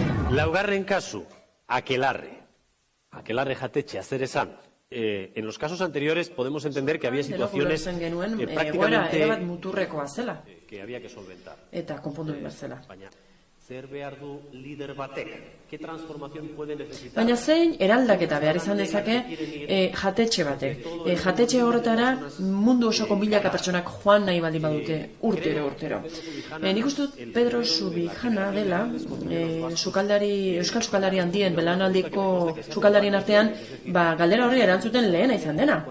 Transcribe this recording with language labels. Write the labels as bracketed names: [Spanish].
[Basque] Laugarren kasu, Akelarre. Akelarre jatetxea, zer esan. [Spanish] En los casos anteriores podemos entender que había situaciones prácticamente [Basque] erabat muturrekoa zela. [Spanish] Que había que solventar. [Basque] Eta konpondu behar zela. Baina, zer behar du lider batek? [Spanish] ¿Qué transformación puede necesitar? [Basque] Baina zein eraldaketa behar izan dezake jatetxe batek. Jatetxe horretara mundu osoko milaka pertsonak joan nahi baldin badute urtero. Nik uste dut Pedro Subijana dela, euskal sukaldari handien, belaunaldiko sukaldarien artean, galdera horri erantzuten lehena izan dena.